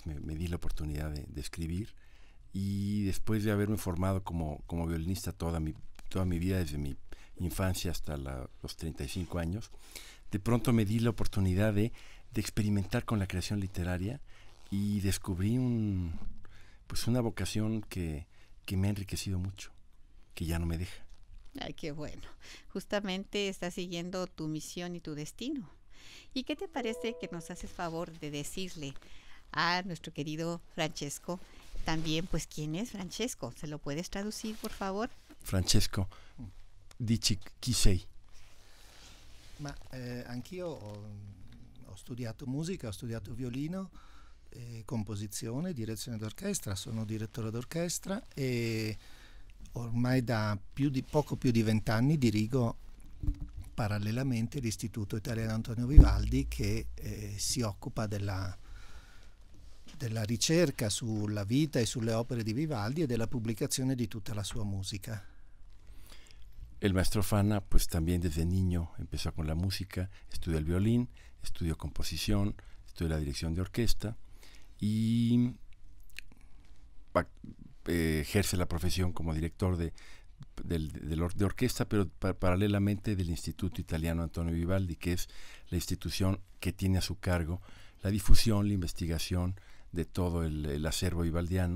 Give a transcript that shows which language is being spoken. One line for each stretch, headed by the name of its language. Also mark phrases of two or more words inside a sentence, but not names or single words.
Spanish: Me di la oportunidad de escribir, y después de haberme formado como violinista toda mi vida, desde mi infancia hasta los 35 años, de pronto me di la oportunidad de experimentar con la creación literaria y descubrí una vocación que me ha enriquecido mucho, que ya no me deja. Ay, qué bueno. Justamente estás siguiendo tu misión y tu destino. ¿Y qué te parece que nos haces favor de decirle a nuestro querido Francesco también, pues, quién es Francesco? ¿Se lo puedes traducir, por favor?
Italian: Francesco, dici chi sei? Ma anch'io ho studiato musica, ho studiato violino, composizione, direzione d'orchestra, sono direttore d'orchestra e ormai da poco più di 20 anni dirigo parallelamente l'Istituto Italiano Antonio Vivaldi, che si occupa della ricerca sulla vita e sulle opere di Vivaldi e della pubblicazione di tutta la sua musica.
Spanish: El maestro Fana, pues también desde niño empezó con la música, estudió el violín, estudió composición, estudió la dirección de orquesta y ejerce la profesión como director de orquesta, pero paralelamente del Instituto Italiano Antonio Vivaldi, que es la institución que tiene a su cargo la difusión, la investigación de todo el acervo vivaldiano.